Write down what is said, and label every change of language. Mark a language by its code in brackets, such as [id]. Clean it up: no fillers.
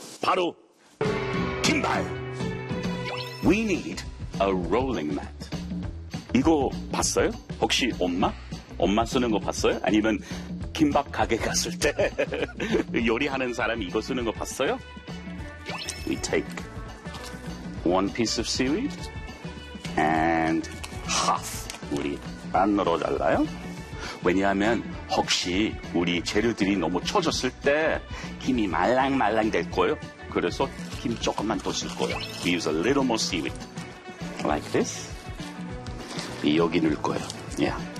[ko] 바로 김밥! [en] We need a rolling mat. [ko] 이거 봤어요? 혹시 엄마? 엄마 쓰는 거 봤어요? 아니면 김밥 가게 갔을 때 요리하는 사람 이거 쓰는 거 봤어요? [en] We take one piece of seaweed and half. [ko] 우리 반으로 잘라요. 왜냐하면 혹시 우리 재료들이 너무 쳐졌을 때 김이 말랑말랑 될 거예요. 그래서 김 조금만 더 쓸 거예요. [en] We use a little more seaweed. Like this. [ko] 여기 넣을 거예요. [en] Yeah.